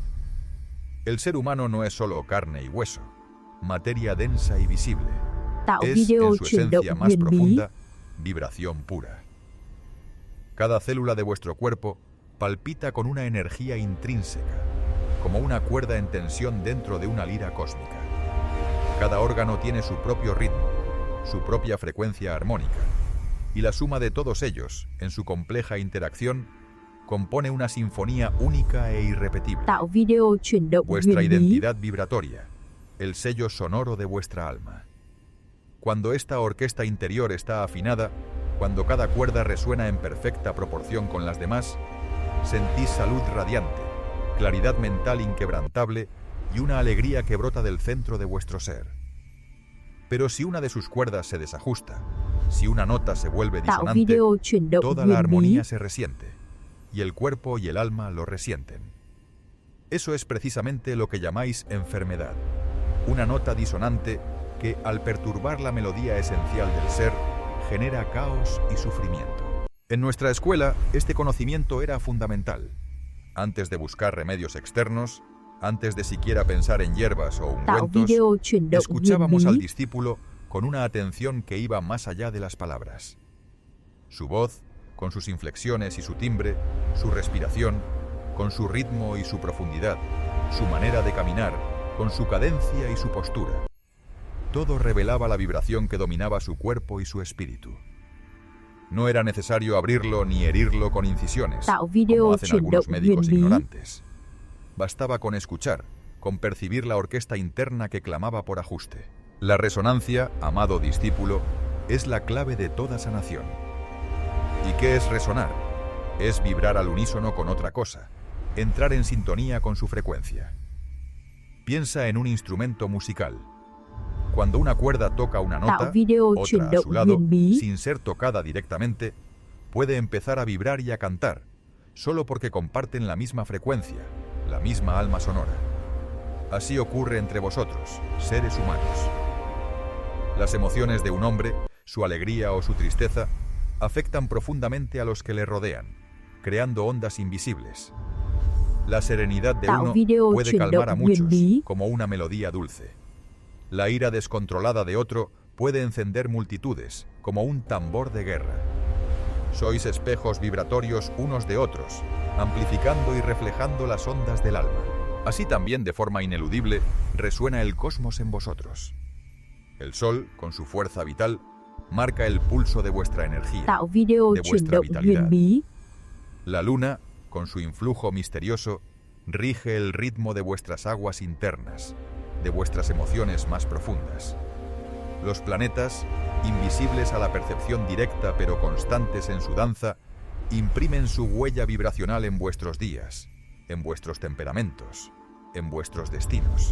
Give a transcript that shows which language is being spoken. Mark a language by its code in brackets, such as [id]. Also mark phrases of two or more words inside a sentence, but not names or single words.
[es] El ser humano no es solo carne y hueso, materia densa y visible. [vi] Tạo [es] Es, [vi] video [es] en su [vi] chuyển động [es] esencia más [vi] huyền bí. [es] profunda, vibración pura. Cada célula de vuestro cuerpo palpita con una energía intrínseca, como una cuerda en tensión dentro de una lira cósmica. Cada órgano tiene su propio ritmo, su propia frecuencia armónica, y la suma de todos ellos, en su compleja interacción, compone una sinfonía única e irrepetible. [vi] Tạo video chuyển động [es] Vuestra [vi] huyền bí. [es] identidad vibratoria, el sello sonoro de vuestra alma. Cuando esta orquesta interior está afinada, cuando cada cuerda resuena en perfecta proporción con las demás, sentís salud radiante, claridad mental inquebrantable y una alegría que brota del centro de vuestro ser. Pero si una de sus cuerdas se desajusta, si una nota se vuelve [vi] Tạo [es] disonante, [vi] video chuyển động [es] toda la [vi] huyền bí. [es] armonía se resiente, y el cuerpo y el alma lo resienten. Eso es precisamente lo que llamáis enfermedad, una nota disonante que, al perturbar la melodía esencial del ser, genera caos y sufrimiento. En nuestra escuela, este conocimiento era fundamental. Antes de buscar remedios externos, antes de siquiera pensar en hierbas o [vi] Tạo [es] ungüentos, [vi] video chuyển động huyền [es] escuchábamos al [vi] bí. [es] discípulo con una atención que iba más allá de las palabras. Su voz, con sus inflexiones y su timbre, su respiración, con su ritmo y su profundidad, su manera de caminar, con su cadencia y su postura. Todo revelaba la vibración que dominaba su cuerpo y su espíritu. No era necesario abrirlo ni herirlo con incisiones, [vi] Tạo video [es] como hacen [vi] chuyển [es] algunos [vi] động [es] médicos [vi] huyền bí. [es] ignorantes. Bastaba con escuchar, con percibir la orquesta interna que clamaba por ajuste. La resonancia, amado discípulo, es la clave de toda sanación. ¿Y qué es resonar? Es vibrar al unísono con otra cosa, entrar en sintonía con su frecuencia. Piensa en un instrumento musical. Cuando una cuerda toca una nota, [vi] Tạo video chuyển [es] otra a [vi] động [es] su lado, [vi] huyền bí. [es] sin ser tocada directamente, puede empezar a vibrar y a cantar, solo porque comparten la misma frecuencia, la misma alma sonora. Así ocurre entre vosotros, seres humanos. Las emociones de un hombre, su alegría o su tristeza, afectan profundamente a los que le rodean, creando ondas invisibles. La serenidad de [vi] Tạo [es] uno [vi] video [es] puede [vi] chuyển [es] calmar a [vi] động huyền [es] muchos, [vi] bí. [es] como una melodía dulce. La ira descontrolada de otro puede encender multitudes, como un tambor de guerra. Sois espejos vibratorios unos de otros, amplificando y reflejando las ondas del alma. Así también, de forma ineludible, resuena el cosmos en vosotros. El sol, con su fuerza vital, marca el pulso de vuestra energía, [vi] Tạo video [es] de [vi] chuyển [es] vuestra [vi] động [es] vitalidad. [vi] huyền bí. [es] La luna, con su influjo misterioso, rige el ritmo de vuestras aguas internas, de vuestras emociones más profundas. Los planetas, invisibles a la percepción directa pero constantes en su danza, imprimen su huella vibracional en vuestros días, en vuestros temperamentos, en vuestros destinos.